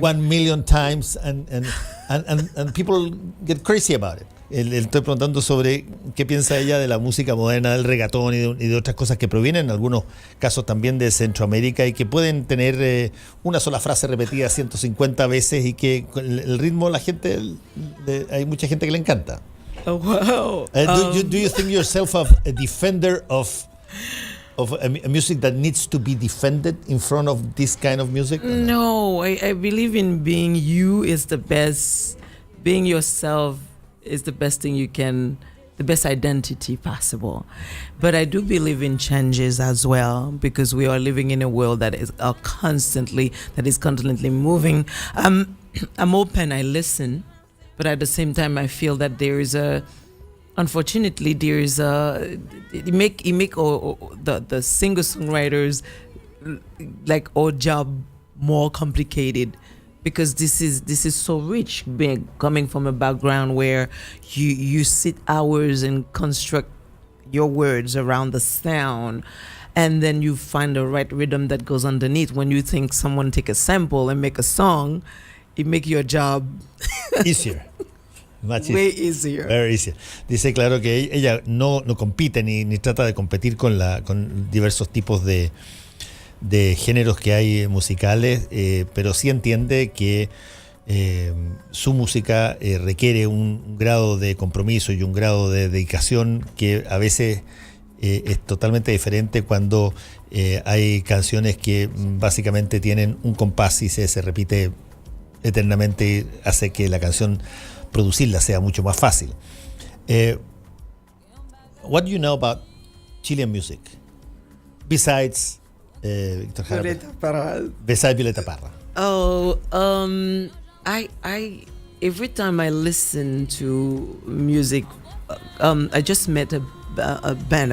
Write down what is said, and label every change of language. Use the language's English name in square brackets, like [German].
[English] 1 million times, and people get crazy about it. [Spanish] Le estoy preguntando sobre qué piensa ella de la música moderna, del reggaetón y de otras cosas que provienen, en algunos casos también de Centroamérica, y que pueden tener una sola frase repetida 150 veces, y que el ritmo hay mucha gente que le encanta. [English] Oh, wow. Do you think yourself a defender of a music that needs to be defended in front of this kind of music? No, I believe in being you is the best. Being yourself is the best thing you can, the best identity possible. But I do believe in changes as well, because we are living in a world that is constantly moving. I'm open, I listen, but at the same time I feel that there is the singer-songwriters like our job more complicated, because this is so rich, coming from a background where you sit hours and construct your words around the sound, and then you find the right rhythm that goes underneath. When you think someone take a sample and make a song, it make your job easier. Way easier. Very easier. [Spanish] Dice, claro, que ella no compite ni trata de competir con diversos tipos de géneros que hay musicales, pero sí entiende que su música requiere un grado de compromiso y un grado de dedicación que a veces es totalmente diferente cuando hay canciones que básicamente tienen un compás y se repite eternamente, y hace que la canción producirla sea mucho más fácil. [English] What do you know about Chilean music besides Víctor Jara? Besides Violeta Parra? Oh, I every time I listen to music, I just met a band.